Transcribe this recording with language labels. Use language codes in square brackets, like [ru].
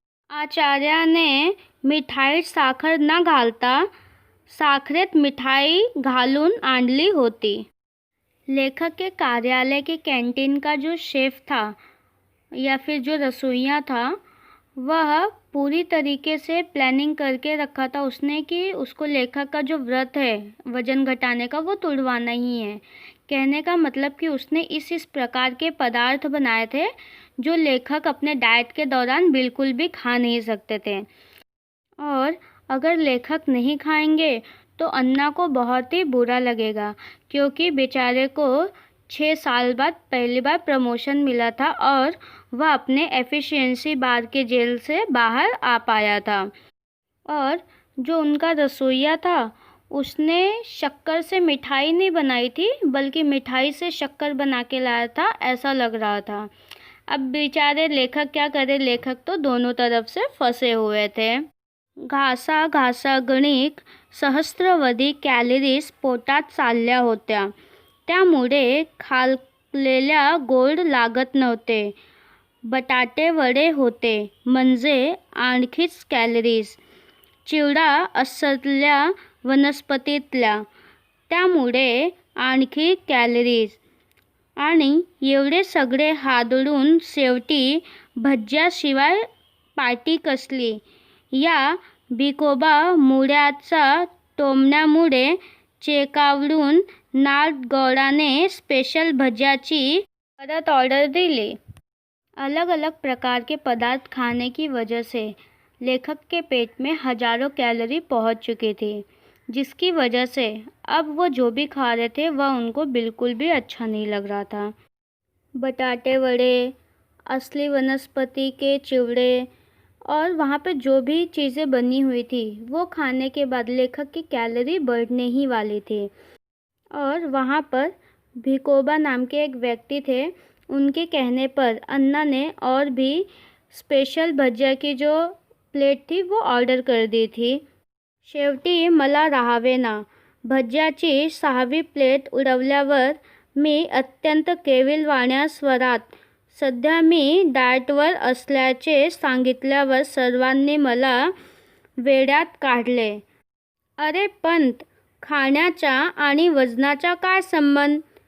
[mr] आचार्याने मिठाईत साखर न घालता साखरेत मिठाई घालून आणली होती. [hi] लेखक के कार्यालय के कैंटीन का जो शेफ था या फिर जो रसोइया था, वह पूरी तरीके से प्लानिंग करके रखा था उसने कि उसको लेखक का जो व्रत है वजन घटाने का वो तोड़वाना ही है। कहने का मतलब कि उसने इस प्रकार के पदार्थ बनाए थे जो लेखक अपने डाइट के दौरान बिल्कुल भी खा नहीं सकते थे, और अगर लेखक नहीं खाएंगे तो अन्ना को बहुत ही बुरा लगेगा, क्योंकि बेचारे को 6 साल बाद पहली बार प्रमोशन मिला था और वह अपने एफिशिएंसी बार के जेल से बाहर आ पाया था। और जो उनका रसोइया था उसने शक्कर से मिठाई नहीं बनाई थी, बल्कि मिठाई से शक्कर बना के लाया था, ऐसा लग रहा था। अब बेचारे लेखक क्या करे, लेखक तो दोनों तरफ से फंसे हुए थे। [mr] घासा गणिक सहस्त्रवधी कॅलरीज पोटात चालल्या होत्या, त्यामुळे खाल्लेल्या गोड लागत नव्हते. बटाटे वडे होते म्हणजे आणखीच कॅलरीज. चिवडा असल्या वनस्पतीतल्या, त्यामुळे आणखी कॅलरीज. आणि एवढे सगळे हादडून शेवटी भज्याशिवाय पार्टी कसली. या भिकोबा मुळ्याचा टोमण्यामुळे चेकावून नाडगौडाने स्पेशल भज्याची परत ऑर्डर दिली. [hi] अलग अलग प्रकार के पदार्थ खाने की वजह से लेखक के पेट में हजारों कैलोरी पहुंच चुकी थी, जिसकी वजह से अब वो जो भी खा रहे थे वह उनको बिल्कुल भी अच्छा नहीं लग रहा था. बटाटे वड़े, असली वनस्पति के चिवड़े और वहाँ पे जो भी चीज़ें बनी हुई थी वो खाने के बाद लेखक की कैलोरी बढ़ने ही वाली थी. और वहाँ पर भिकोबा नाम के एक व्यक्ति थे, उनके कहने पर अन्ना ने और भी स्पेशल भज्या की जो प्लेट थी वो ऑर्डर कर दी थी. [mr] शेवटी मला राहावेना. भज्याची 6वी प्लेट उडवल्यावर मी अत्यंत केविलवाण्या स्वरात सध्या मी डाएटवर असल्याचे सांगितल्यावर सर्वांनी मला वेड्यात काढले. अरे पंत, खाण्याचा आणि वजनाचा काय संबंध?